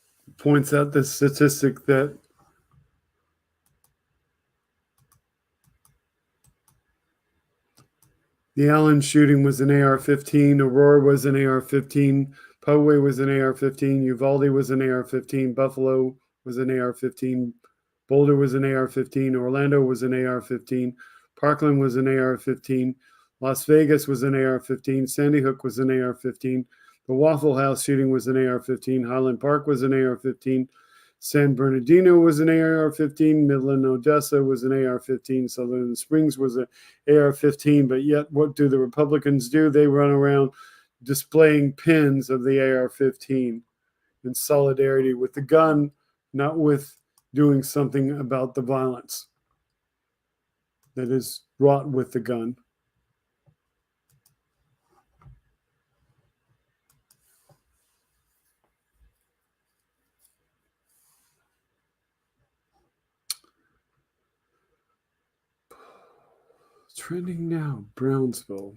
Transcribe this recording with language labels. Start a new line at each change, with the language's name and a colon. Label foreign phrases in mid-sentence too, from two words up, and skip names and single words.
English: points out the statistic that the Allen shooting was an AR-15, Aurora was an AR-15, Poway was an AR-15, Uvalde was an AR-15, Buffalo was an AR-15, Boulder was an AR-15, Orlando was an AR-15, Parkland was an AR-15, Las Vegas was an AR-15, Sandy Hook was an AR-15, the Waffle House shooting was an AR-15, Highland Park was an AR-15, San Bernardino was an AR-15, Midland, Odessa was an AR-15, Sutherland Springs was an AR-15, but yet what do the Republicans do? They run around displaying pins of the AR-15 in solidarity with the gun, not with doing something about the violence that is wrought with the gun. Trending now, Brownsville.